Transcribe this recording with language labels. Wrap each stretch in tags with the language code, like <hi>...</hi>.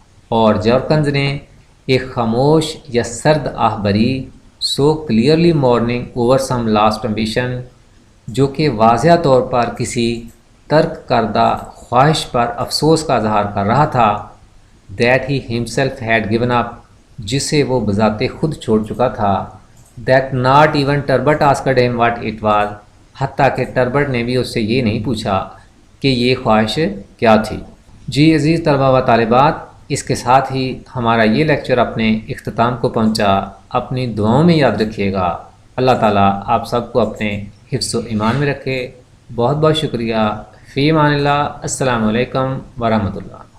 <ur>اور جارکنز نے ایک خاموش یا سرد آہ بری،</ur> <en>so clearly mourning over some lost ambition,</en> <ur>جو کہ واضح طور پر کسی ترک کردہ خواہش پر افسوس کا اظہار کر رہا تھا،</ur> <en>that he himself had given up,</en> <ur>جسے وہ بذات خود چھوڑ چکا تھا،</ur> <en>that not even Turbot asked him what it was.</en> <ur>حتیٰ کہ ٹربٹ نے بھی اس سے یہ نہیں پوچھا کہ یہ خواہش کیا تھی۔ جی عزیز طلبہ و طالبات، اس کے ساتھ ہی ہمارا یہ لیکچر اپنے اختتام کو پہنچا۔ اپنی دعاؤں میں یاد رکھیے گا۔ اللہ تعالیٰ آپ سب کو اپنے حفظ و ایمان میں رکھے۔ بہت بہت شکریہ۔ فی امان اللہ۔ السلام علیکم ورحمۃ اللہ۔</ur>